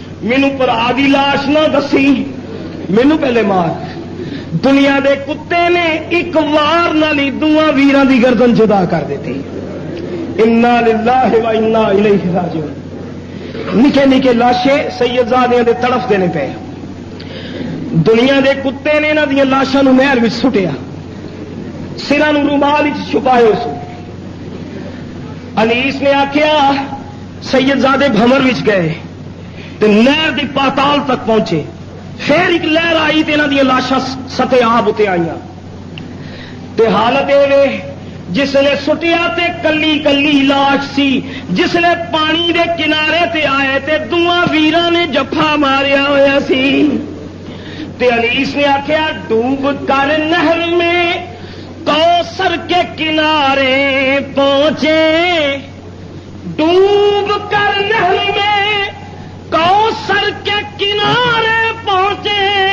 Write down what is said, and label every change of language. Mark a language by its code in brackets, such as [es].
[pa] مینو پرا دی لاش نہ دسی، مینو پہلے مار. دنیا دے کتے نے ایک وار نال ہی دوواں ویراں دی گردن جدا کر دیتی. [ar] انا للہ و انا الیہ راجعون. [pa] نکے نکے لاشے سیدزادیاں دے تڑف دینے پے. دنیا دے کتے نے انہاں دیاں لاشاں نوں نہر وچ سٹیا, سراں نوں رومال وچ چھپائے سو. انیس نے آخیا سیدزادے بھمر وچ گئے تے نہر دی پاتال تک پہنچے. پھر ایک لہر آئی تے انہاں دیاں لاشاں سطح آب اتے آئیاں. تے حالت اے جس نے سٹیا تے کلی کلی لاش سی. جس نے پانی دے کنارے تے آئے تے دوواں ویراں نے جفا ماریا ہویا سی. تے انیس نے آخیا [ur] ڈوب کر نہر میں کوثر کے کنارے پہنچے. ڈوب کر نہر میں کوثر کے کنارے پہنچے.